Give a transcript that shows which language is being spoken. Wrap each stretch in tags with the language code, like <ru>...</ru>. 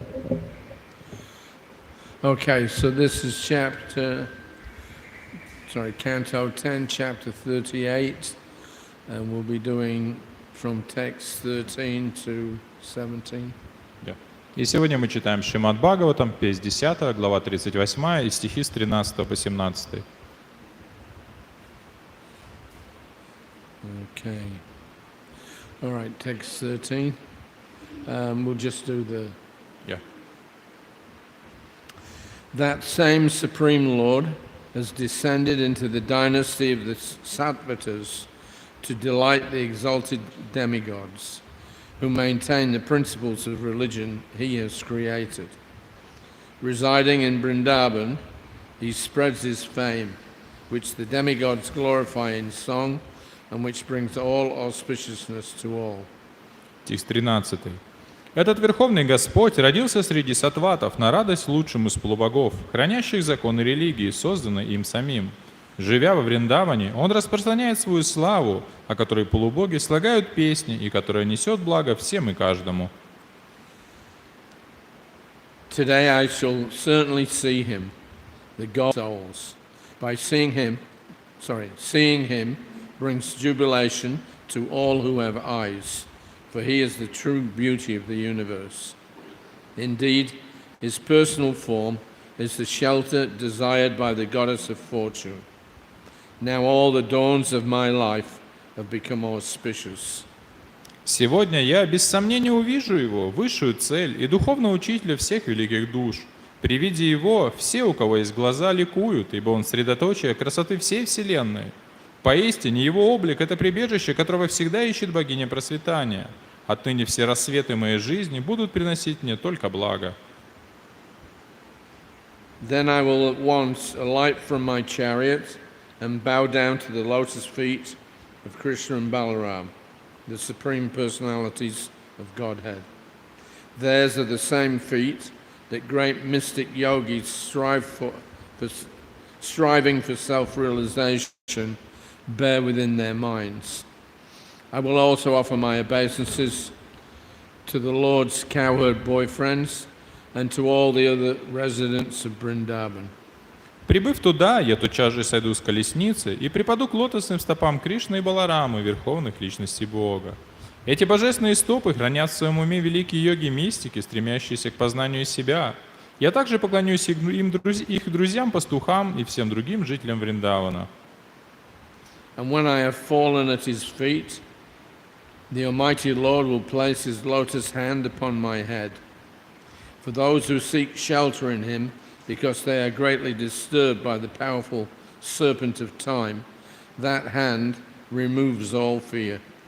<en>Yeah. Okay, so this is Canto 10, chapter 38, and we'll be doing from text 13 to 17.</en> <ru>Да. И сегодня мы читаем Шримад Бхагаватам, песнь 10, глава 38 и стихи с 13 по 17.</ru> <en>Okay. All right, text 13. We'll just do the... Yeah. That same Supreme Lord has descended into the dynasty of the Sattvatas to delight the exalted demigods, who maintain the principles of religion he has created. Residing in Vrindavan, he spreads his fame, which the demigods glorify in song, and which brings all auspiciousness to all.</en> <ru>Стих 13. Этот Верховный Господь родился среди саттватов на радость лучшим из полубогов, хранящих законы религии, созданной им самим. Живя во Вриндаване, он распространяет свою славу, о которой полубоги слагают песни и которая несет благо всем и каждому.</ru> <en>Today I shall certainly see him, the God of souls. By seeing him brings jubilation to all who have eyes, for he is the true beauty of the universe. Indeed, his personal form is the shelter desired by the goddess of fortune. Now all the dawns of my life have become auspicious.</en> <ru>Сегодня я без сомнения увижу его, высшую цель и духовного учителя всех великих душ. При виде его все, у кого есть глаза, ликуют, ибо он средоточие красоты всей вселенной. Поистине, его облик – это прибежище, которого всегда ищет богиня процветания. Отныне все рассветы моей жизни будут приносить мне только благо.</ru> <en>Then I will at once alight from my chariot and bow down to the lotus feet of Krishna and Balaram, the supreme personalities of Godhead. Theirs are the same feet that great mystic yogis striving for self-realization bear within their minds. I will also offer my obeisances to the Lord's cowherd boyfriends and to all the other residents of Vrindavan.</en> <ru>Прибыв туда, я тотчас же сойду с колесницы и припаду к лотосным стопам Кришны и Баларамы, верховных личностей Бога. Эти божественные стопы хранят в своем уме великие йоги-мистики, стремящиеся к познанию себя. Я также поклонюсь их друзьям-пастухам и всем другим жителям Вриндавана.</ru> <en>And when I have fallen at his feet, the Almighty Lord will place his lotus hand upon my head. For those who seek shelter in him, because they are greatly disturbed by the powerful serpent of time, that hand removes all fear.</en>